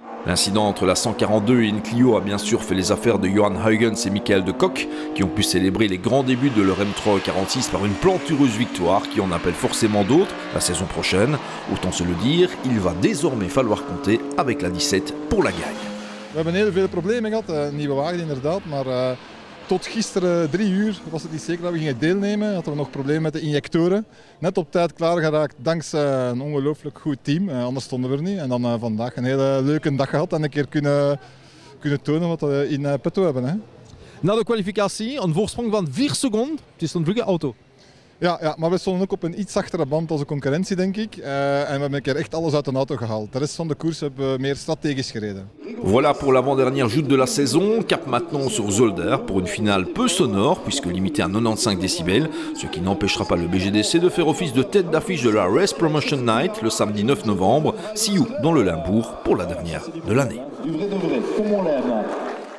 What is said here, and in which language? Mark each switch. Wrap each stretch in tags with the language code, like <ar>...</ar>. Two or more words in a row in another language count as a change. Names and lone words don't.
<fr>L'incident entre la 142 et une Clio a bien sûr fait les affaires de Johan Huygens et Michael de Kock, qui ont pu célébrer les grands débuts de leur M3 46 par une plantureuse victoire qui en appelle forcément d'autres la saison prochaine. Autant se le dire, il va désormais falloir compter avec la 17 pour la gagne.</fr> <nl>We hebben heel veel problemen gehad, een nieuwe wagen inderdaad, maar tot gisteren 3 uur was het niet zeker dat we gingen deelnemen. Hadden we nog problemen met de injectoren. Net op tijd klaargeraakt dankzij een ongelooflijk goed team, anders stonden we er niet. En dan vandaag een hele leuke dag gehad en een keer kunnen tonen wat we</nl> <it>in petto</it> <nl>hebben. Hè. Na de kwalificatie een voorsprong van 4 seconden. Het is een vlugge auto. Ja, maar we stonden ook op een iets zachtere band als de concurrentie, denk ik. En we hebben een keer echt alles uit de auto gehaald. De rest van de koers hebben we meer strategisch gereden.</nl> <fr>Voilà pour l'avant-dernière joute de la saison. Cap maintenant sur Zolder pour une finale peu sonore puisque limitée à 95 décibels, ce qui n'empêchera pas le BGDC de faire office de tête d'affiche de la Race Promotion Night le samedi 9 novembre.</fr> <en>See you</en> <fr>dans le Limbourg pour la dernière de l'année. Du vrai, comme on l'aime.</fr>